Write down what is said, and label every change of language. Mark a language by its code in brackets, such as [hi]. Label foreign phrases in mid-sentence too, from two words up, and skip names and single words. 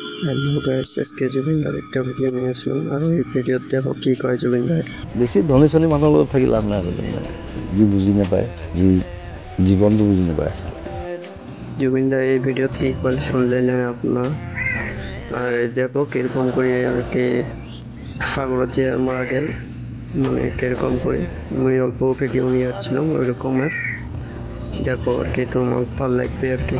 [bn] হ্যালো গাইস, আজকে জুবিনদার একটা ভিডিও নিয়ে আসলাম। আর ওই ভিডিও দেখো কি কয় জুবিনদার। [as] বেছি ধনী চনী মানুহৰ লগত থাকি লাভ নাই, যি বুজি নাপায়, যি জীৱনটো বুজি নাপায়। [bn] জুবিনদার এই ভিডিও কি বলে শুনলেন আপনার। আর দেখো কিরকম করে আর কি সাগর যে মারা গেল, মানে কিরকম করে আমি অল্প ভিডিও নিয়ে আসছিলাম ওই রকমের। দেখো আর কি তোমার ভালো লাগবে আর কি।